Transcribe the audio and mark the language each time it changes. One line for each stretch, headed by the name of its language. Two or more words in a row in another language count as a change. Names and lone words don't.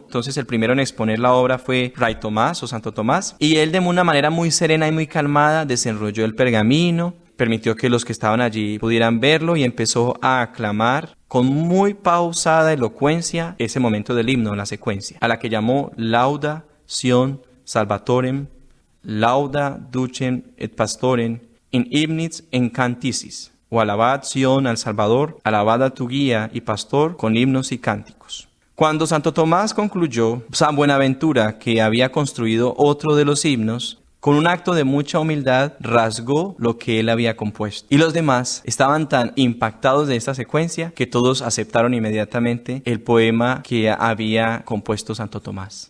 Spanish: Entonces, el primero en exponer la obra fue Fray Tomás o Santo Tomás, y él de una manera muy serena y muy calmada desenrolló el pergamino, permitió que los que estaban allí pudieran verlo y empezó a aclamar con muy pausada elocuencia ese momento del himno, la secuencia, a la que llamó
Latin: Lauda Sion Salvatorem, Lauda Ducem et Pastorem in hymnis encanticis,
Spanish: o alabad Sion al Salvador, alabad a tu guía y pastor con himnos y cánticos. Cuando Santo Tomás concluyó, San Buenaventura, que había construido otro de los himnos, con un acto de mucha humildad rasgó lo que él había compuesto. Y los demás estaban tan impactados de esta secuencia que todos aceptaron inmediatamente el poema que había compuesto Santo Tomás.